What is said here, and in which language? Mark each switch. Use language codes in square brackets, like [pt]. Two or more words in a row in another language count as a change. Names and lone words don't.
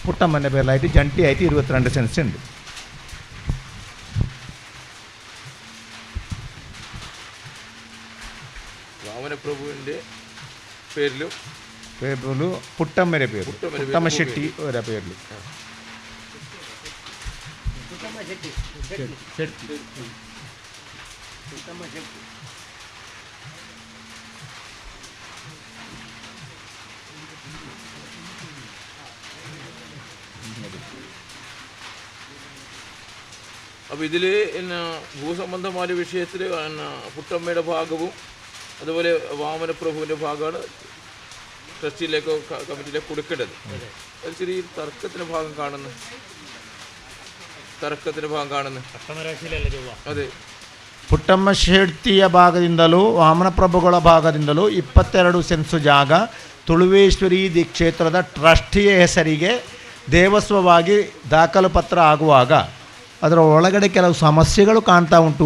[ml] പുട്ടമ്മൻ്റെ പേരിലായിട്ട് ജಂಟಿയായിട്ട് 22 സെൻസ് ഉണ്ട്. വാമനപ്രഭുവിൻ്റെ പേരിലും പേര് പുട്ടമ്മയുടെ പേര് പുട്ടമ്മ ഷെട്ടി ഒരാ പേരിൽ ಪುಟ್ಟಮ್ಮ ಶೆಟ್ಟಿ ಪುಟ್ಟಮ್ಮ ಶೆಟ್ಟಿ. അപ്പോൾ ഇതിൽ പിന്നെ ഭൂസംബന്ധമായ വിഷയത്തിൽ പുട്ടമ്മയുടെ ഭാഗവും അതുപോലെ വാമനപ്രഭുവിൻ്റെ ഭാഗമാണ് ട്രസ്റ്റിയിലേക്കോ കമ്മിറ്റിയിലേക്കോ കൊടുക്കേണ്ടത്. ഒരു ചെറിയ തർക്കത്തിൻ്റെ ഭാഗം കാണുന്നു. [kn] ಅದೇ ಪುಟ್ಟಮ್ಮ ಶೆಟ್ಟಿಯ ಭಾಗದಿಂದಲೂ ವಾಮನಪ್ರಭುಗಳ ಭಾಗದಿಂದಲೂ 22 ಸೆನ್ಸು ಜಾಗ ತುಳುವೇಶ್ವರಿ ಕ್ಷೇತ್ರದ ಟ್ರಸ್ಟಿಯ ಹೆಸರಿಗೆ ದೇವಸ್ವವಾಗಿ ದಾಖಲು ಪತ್ರ ಆಗುವಾಗ ಅದರ ಒಳಗಡೆ ಕೆಲವು ಸಮಸ್ಯೆಗಳು ಕಾಣ್ತಾ ಉಂಟು.